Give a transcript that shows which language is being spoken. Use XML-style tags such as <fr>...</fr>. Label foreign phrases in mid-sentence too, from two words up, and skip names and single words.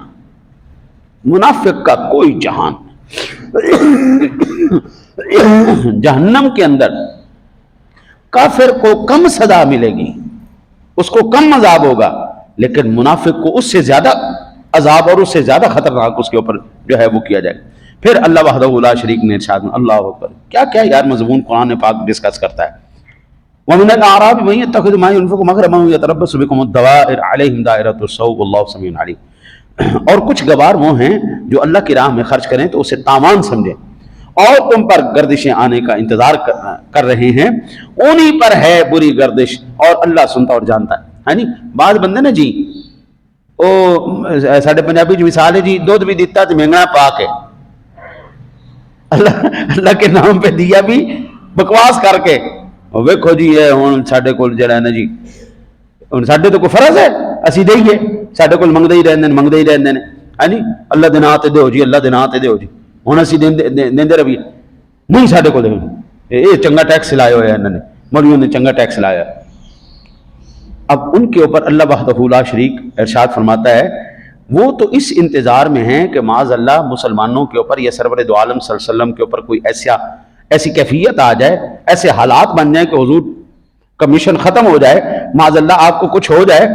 <ur>منافق کا کوئی جہان جہنم کے اندر کافر کو کم سزا ملے گی، اس کو کم عذاب ہوگا، لیکن منافق کو اس سے زیادہ عذاب اور اس سے زیادہ خطرناک اس کے اوپر جو ہے وہ کیا جائے. پھر</ur> <ar>اللہ وحدہ لا شریک</ar> <ur>نے ارشاد، اللہ اکبر، کیا یار مضمون قرآن پاک ڈسکس کرتا ہے.</ur> <ar>وَمِنَ الْأَعْرَابِ مَن يَتَّخِذُ مَا يُنْفِقُ مَغْرَمًا وَيَتَرَبَّصُ بِكُمُ الدَّوَائِرَ عَلَيْهِمْ دَائِرَةُ السَّوْءِ وَاللَّهُ سَمِيعٌ عَلِيمٌ.</ar> <ur>اور کچھ گوار وہ ہیں جو اللہ کی راہ میں خرچ کریں تو اسے تاوان سمجھیں اور تم پر گردشیں آنے کا انتظار کر رہے ہیں، انہی پر ہے بری گردش اور اللہ سنتا اور جانتا ہے. ہاں جی، بعض بندے نا جی وہ ساڈے پنجابی جو مثال ہے جی، دودھ بھی دیتا تو مہنگا پا کے اللہ کے نام پہ دیا بھی بکواس کر کے.</ur> <pa>ویکھو جی یہ ہوں ساڈے کول جڑا ہے نا جی، ہوں ساڈے تو کوئی فرض ہے ਅਸੀਂ ਦੇਈਏ, ਸਾਡੇ ਕੋਲ ਮੰਗਦੇ ਹੀ ਰਹਿੰਦੇ ਨੇ ਹਾਂਜੀ, ਅੱਲਾ ਦੇ ਨਾਂ ਤੇ ਦਿਓ ਜੀ, ਅੱਲਾ ਦੇ ਨਾਂ ਤੇ ਦਿਓ ਜੀ, ਹੁਣ ਅਸੀਂ ਦਿੰਦੇ ਰਹੀਏ, نہیں ساڈے کو یہ چنگا ٹیکس لایا ہوا ہے انہوں نے، مولویوں نے چنگا ٹیکس لایا.</pa> <ur>اب ان کے اوپر</ur> <ar>اللہ وحدہ لا شریک</ar> <ur>ارشاد فرماتا ہے وہ تو اس انتظار میں ہیں کہ</ur> <ar>معاذ اللہ</ar> <ur>مسلمانوں کے اوپر یا سرور دو عالم</ur> <ar>صلی اللہ علیہ وسلم</ar> <ur>کے اوپر کوئی ایسی کیفیت آ جائے، ایسے حالات بن جائیں کہ حضور کا مشن ختم ہو جائے،</ur> <ar>معاذ اللہ</ar> <ur>آپ کو کچھ ہو جائے.</ur>